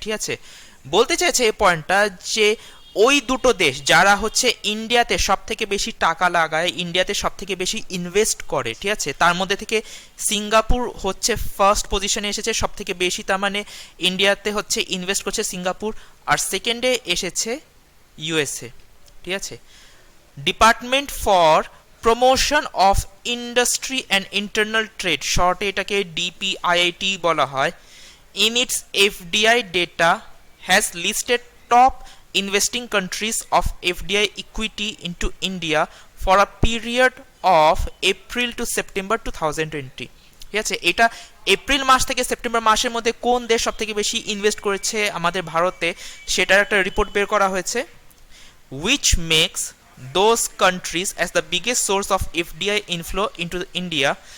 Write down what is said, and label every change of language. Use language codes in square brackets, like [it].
[bn] ঠিক আছে, বলতে চাইছে এই পয়েন্টটা যে ওই দুটো দেশ যারা হচ্ছে ইন্ডিয়াতে সব থেকে বেশি টাকা লাগায়, ইন্ডিয়াতে সব থেকে বেশি ইনভেস্ট করে, ঠিক আছে, তার মধ্যে থেকে সিঙ্গাপুর হচ্ছে ফার্স্ট পজিশনে এসেছে সব থেকে বেশি। তার মানে ইন্ডিয়াতে হচ্ছে ইনভেস্ট করছে সিঙ্গাপুর, আর সেকেন্ডে এসেছে ইউএসএ। ঠিক আছে, department for promotion of industry and internal trade, শর্টে এটাকে ডিপিআইআইটি বলা হয়, [en] in its FDI data has listed top investing countries of FDI equity into India for a period of April to September 2020. [bn] ঠিক আছে, এটা April মাস থেকে September মাসের মধ্যে কোন দেশ সব থেকে বেশি ইনভেস্ট করেছে আমাদের ভারতে সেটার একটা রিপোর্ট বের করা হয়েছে, [en] which makes those countries as the biggest source of FDI inflow into India.